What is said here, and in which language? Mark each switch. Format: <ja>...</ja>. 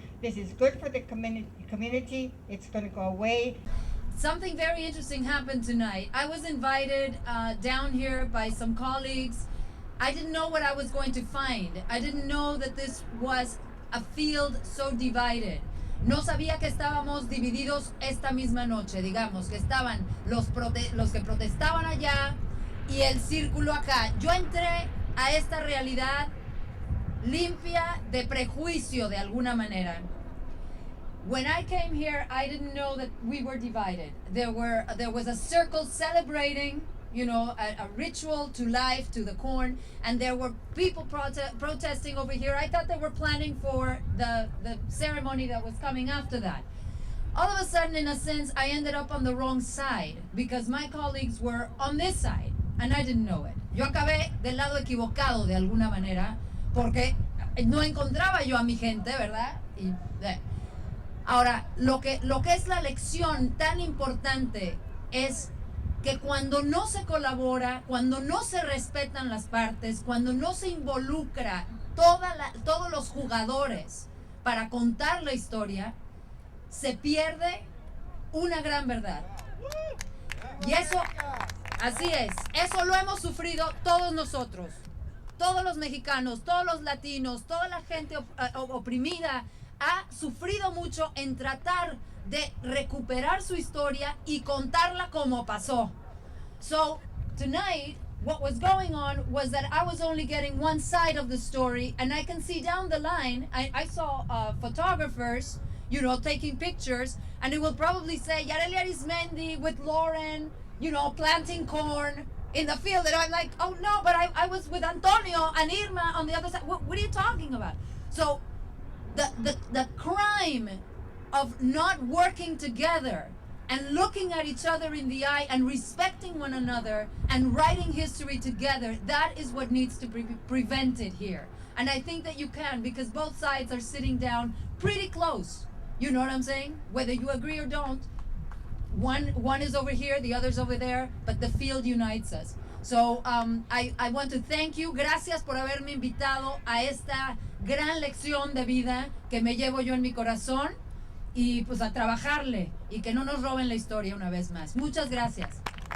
<en>This is good for the community. It's going to go away. Something very interesting happened tonight. I was invited down here by some colleagues. I didn't know what I was going to find. I didn't know that this was a field so divided.</en> <es>No sabía que estábamos divididos esta misma noche, digamos, que estaban los que protestaban allá y el círculo acá. Yo entré a esta realidad limpia de prejuicio de alguna manera.</es> <en>When I came here, I didn't know that we were divided. There was a circle celebrating, you know, a ritual to life, to the corn, and there were people protesting over here. I thought they were planning for the ceremony that was coming after that. All of a sudden, in a sense, I ended up on the wrong side because my colleagues were on this side, and I didn't know it.</en> <es>Yo acabé del lado equivocado de alguna manera porque no encontraba yo a mi gente, ¿verdad? Ahora, lo que es la lección tan importante es que cuando no se colabora, cuando no se respetan las partes, cuando no se involucra todos los jugadores para contar la historia, se pierde una gran verdad. Y eso, así es, eso lo hemos sufrido todos nosotros, todos los mexicanos, todos los latinos, toda la gente oprimida, ha sufrido mucho en tratar de recuperar su historia y contarla como pasó.</es> <en>So tonight, what was going on was that I was only getting one side of the story, and I can see down the line, I saw photographers, you know, taking pictures, and it will probably say Yareli Arizmendi with Lauren, you know, planting corn in the field, and I'm like, oh no, but I was with Antonio and Irma on the other side. What are you talking about? So the crime of not working together and looking at each other in the eye and respecting one another and writing history together, that is what needs to be prevented here. And I think that you can, because both sides are sitting down pretty close. You know what I'm saying? Whether you agree or don't, one is over here, the other's over there, but the field unites us. So I want to thank you.</en> <es>Gracias por haberme invitado a esta gran lección de vida que me llevo yo en mi corazón y pues a trabajarle y que no nos roben la historia una vez más. Muchas gracias.</es>